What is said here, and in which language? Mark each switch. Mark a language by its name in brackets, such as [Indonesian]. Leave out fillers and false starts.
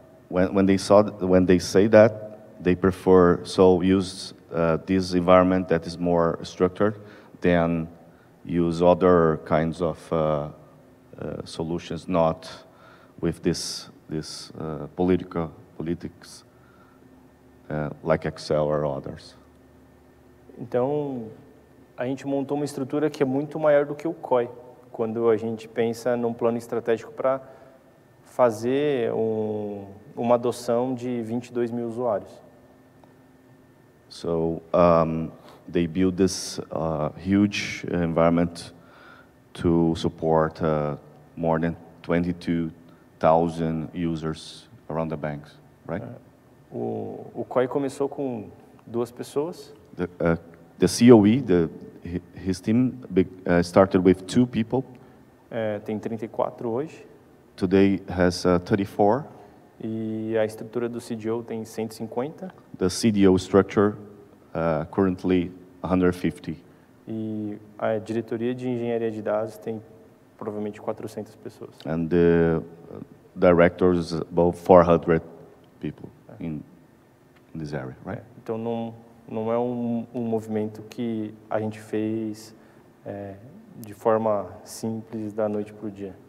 [English] When they say that, they prefer use this environment that is more structured than use other kinds of solutions, not with this politics like Excel or others. [Portuguese] Então, a gente montou uma estrutura que é muito maior do que o COI, quando a gente pensa num plano estratégico para fazer uma adoção de 22 mil usuários. [English] So they built this huge environment to support more than 22,000 users around the banks, right? [Portuguese] O COI começou com 2 pessoas. [English] The COE, his team started with 2 people. [Portuguese] Tem 34 hoje. [English] Today has 34. [Portuguese] E a estrutura do CDO tem 150. [English] The CDO structure currently 150. [Portuguese] E a diretoria de engenharia de dados tem provavelmente 400 pessoas. [English] And the directors about 400 people in this area, right? [Portuguese] Então não é um movimento que a gente fez de forma simples da noite para o dia.